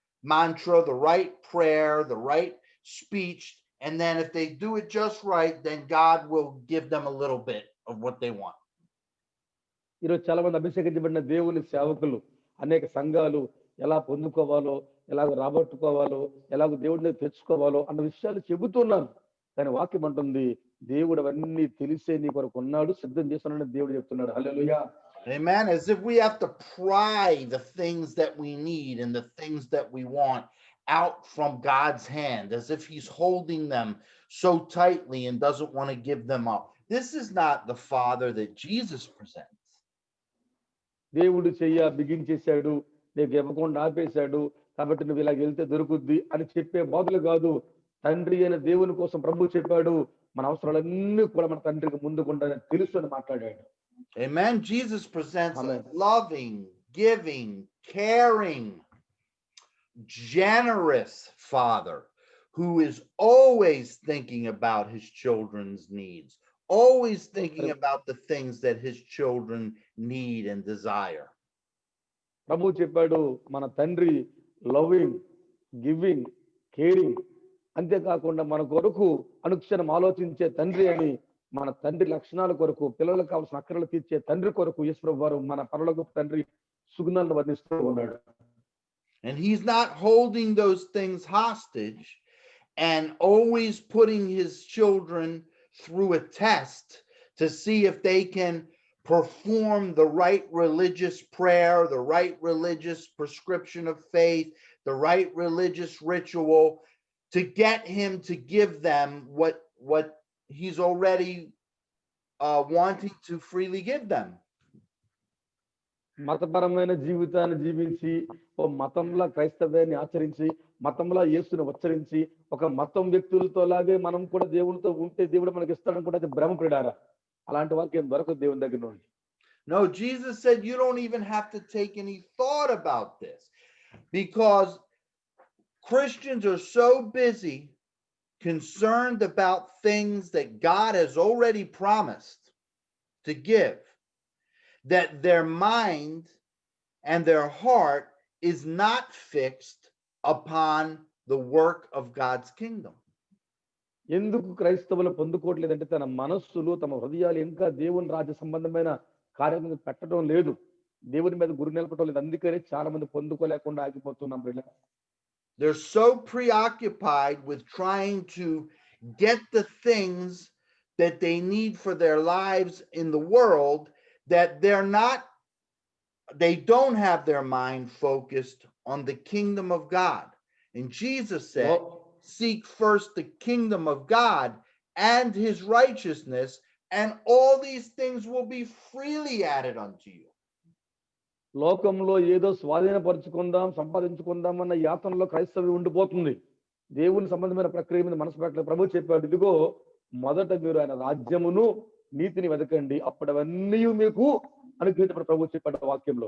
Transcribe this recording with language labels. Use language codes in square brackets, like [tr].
[en] mantra, the right prayer, the right speech, and then if they do it just right, then God will give them a little bit of what they want. [te] ఈరోజు చాలా మంది అభిషేకించబడిన దేవుని సేవకులు, అనేక సంఘాలు ఎలా పొందుకోవాలో, ఎలాగ రాబట్టుకోవాలో, ఎలాగ దేవుడిని తెచ్చుకోవాలో అన్న విషయాలు చెబుతున్నారు. కానీ వాక్యం అంటుంది, దేవుడు అవన్నీ తెలిసే నీ కొరకు ఉన్నాడు, సిద్ధం చేస్తున్నాడని దేవుడు చెప్తున్నాడు. హల్లెలూయా. [en] Amen. As if we have to pry the things that we need and the things that we want out from God's hand, as if he's holding them so tightly and doesn't want to give them up. This is not the Father that Jesus presents. [te] దేవుడు బిగించేశాడు, నీకు ఇవ్వకుండా ఆపేశాడు, కాబట్టి నువ్వు ఇలా వెళ్తే దొరుకుద్ది అని చెప్పే బోధలు కాదు. తండ్రి అయిన దేవుని కోసం ప్రభు చెప్పాడు, మన అవసరాలన్నీ కూడా మన తండ్రికి ముందుకుంటాయని తెలుసు అని మాట్లాడాడు. [en] Amen. Jesus presents a loving, giving, caring, generous father who is always thinking about his children's needs, always thinking about the things that his children need and desire. [te] ప్రభు చెప్పాడు మన తండ్రి [en] loving, giving, caring, [te] అంతేకాకుండా మన కొరకు అనుక్షణం ఆలోచించే తండ్రి అని, మన తండ్రి లక్షణాల కొరకు, పిల్లలకు కావాల్సిన అక్కరలు తీర్చే తండ్రి కొరకు యేసు వారు మన పరలోకపు తండ్రి సుగుణాలను వర్ణిస్తూ ఉన్నాడు. [en] And he's not holding those things hostage and always putting his children through a test to see if they can perform the right religious prayer, the right religious prescription of faith, the right religious ritual to get him to give them what he's already wanting to freely give them. [te] మతపరమైన జీవితాన్ని జీవించి, ఓ మతంలా క్రైస్తవ్యాన్ని ఆచరించి, మతంలా యేసుని ఉచ్చరించి, ఒక మతం వ్యక్తులతో లాగే మనం కూడా దేవునితో ఉంటే దేవుడు మనకి ఇస్తాడని కూడా అది భ్రమ ప్రియులారా. అలాంటి వారికి ఏం దొరకదు దేవుని దగ్గర నుండి. [en] No, Jesus said you don't even have to take any thought about this, because Christians are so busy concerned about things that God has already promised to give, that their mind and their heart is not fixed upon the work of God's kingdom. ఎందుకు క్రైస్తవులు పొందుకోవట్లేదంటే తన మనస్సులు, తమ హృదయాలు ఇంకా దేవుని రాజ్య సంబంధమైన కార్యం పెట్టడం లేదు, దేవుని మీద గురి నిలపడం లేదు. అందుకనే చాలా మంది పొందుకోలేకుండా ఆగిపోతున్నాం. They're so preoccupied with trying to get the things that they need for their lives in the world that they don't have their mind focused on the kingdom of God. And Jesus said, seek first the kingdom of God and his righteousness, and all these things will be freely added unto you. [te] లోకంలో ఏదో స్వాధీనపరుచుకుందాం, సంపాదించుకుందాం అన్న యాతనలో క్రైస్తవ్యం ఉండిపోతుంది. దేవుని సంబంధమైన ప్రక్రియ మీద మనసు పెట్టలేదు. ప్రభు చెప్పాడు, ఇదిగో మొదట మీరు ఆయన రాజ్యమును నీతిని వెతకండి, అప్పుడు అవన్నీ మీకు అనుగ్రహించబడి ప్రభు చెప్పాడు వాక్యంలో.